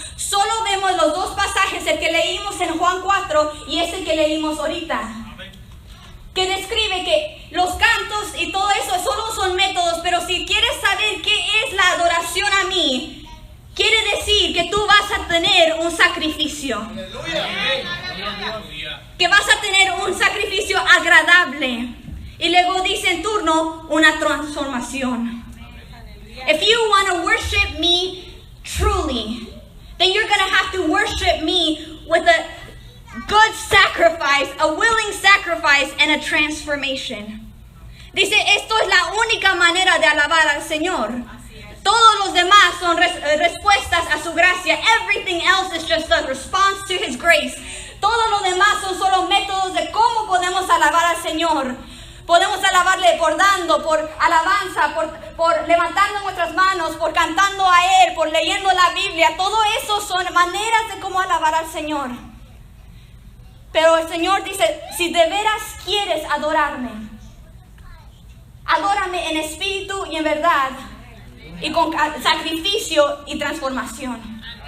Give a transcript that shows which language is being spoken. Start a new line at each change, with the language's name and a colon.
Spanish: Solo vemos los dos pasajes, el que leímos en Juan 4 y ese que leímos ahorita, que describe que los cantos y todo eso solo son métodos, pero si quieres saber qué es la adoración a mí, quiere decir que tú vas a tener un sacrificio. Que vas a tener un sacrificio agradable. Y luego dice en turno una transformación.
English: If you want to worship me truly, then you're going to have to worship me with a good sacrifice, a willing sacrifice, and a transformation.
Spanish: Dice, esto es la única manera de alabar al Señor. Todos los demás son respuestas a su gracia.
English: Everything else is just a response to His grace.
Spanish: Todo lo demás son solo métodos de cómo podemos alabar al Señor. Podemos alabarle por dando, por alabanza, por levantando nuestras manos, por cantando a Él, por leyendo la Biblia. Todo eso son maneras de cómo alabar al Señor. Pero el Señor dice, si de veras quieres adorarme, adórame en espíritu y en verdad, y con sacrificio y transformación.